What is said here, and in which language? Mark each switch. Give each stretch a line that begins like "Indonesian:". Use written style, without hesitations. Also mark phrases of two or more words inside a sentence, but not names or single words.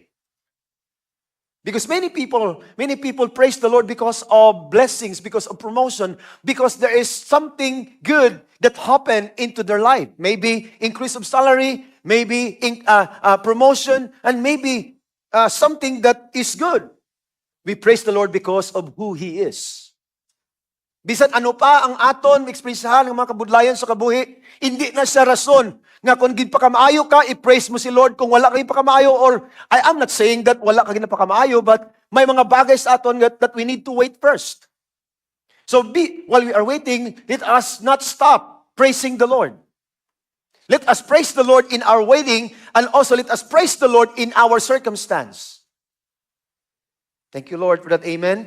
English: Because many people praise the Lord because of blessings, because of promotion, because there is something good that happened into their life. Maybe increase of salary, maybe promotion, and maybe something that is good. We praise the Lord because of who He is.
Hiligaynon: Bisan ano pa ang aton ekspresahan ng mga kabudlayan sa kabuhi, hindi na siya rason nga kung gid pa kamaayo ka, i-praise mo si Lord. Kung wala kang pa kamaayo,
English: or I am not saying that
Hiligaynon: wala kang pa kamaayo,
English: but
Hiligaynon: may mga bagay sa aton
English: that we need to wait first. So while we are waiting, let us not stop praising the Lord. Let us praise the Lord in our waiting, and also let us praise the Lord in our circumstance. Thank you, Lord, for that. Amen.